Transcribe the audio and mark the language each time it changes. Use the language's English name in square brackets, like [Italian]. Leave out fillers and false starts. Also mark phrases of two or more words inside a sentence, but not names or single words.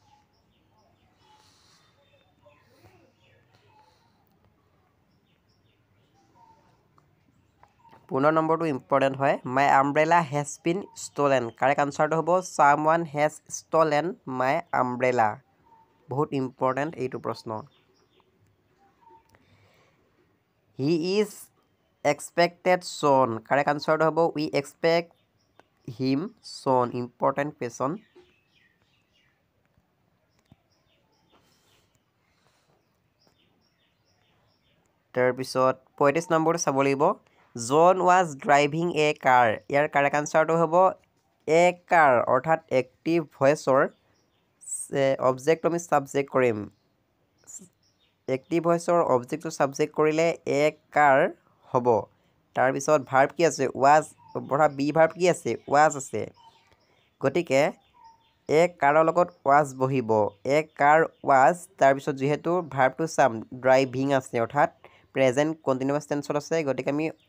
[Assamese] 15 নম্বৰটো ইম্পৰ্টেন্ট হয় [English] my umbrella has been stolen correct answer হ'ব someone has stolen my umbrella [Assamese] বহুত ইম্পৰ্টেন্ট এইটো প্ৰশ্ন [English] he is expected soon correct answer হ'ব we expect him soon important question [Assamese] তাৰপিছত 35 নম্বৰটো চাব লাগিব [English] John was driving a car ইয়াৰ correct answer হ'ব a car [Assamese] অৰ্থাৎ [English] active voice's object [Assamese] আমি সাবজেক্ট কৰিম [English] active voice's object [Assamese] সাবজেক্ট কৰিলে [English] a car [Assamese] হ'ব তাৰ পিছত ভাৰ্ব কি আছে was অৰ্থাৎ [English] be verb [Assamese] কি আছে was আছে গতিকে [English] a car's [Assamese] লগত was বহিব [English] a car was [Assamese] তাৰ পিছত যেহেতু ভাৰ্বটো [English] some driving [Assamese] আছে অৰ্থাৎ [English] present continuous tense [Assamese] আছে গতিকে আমি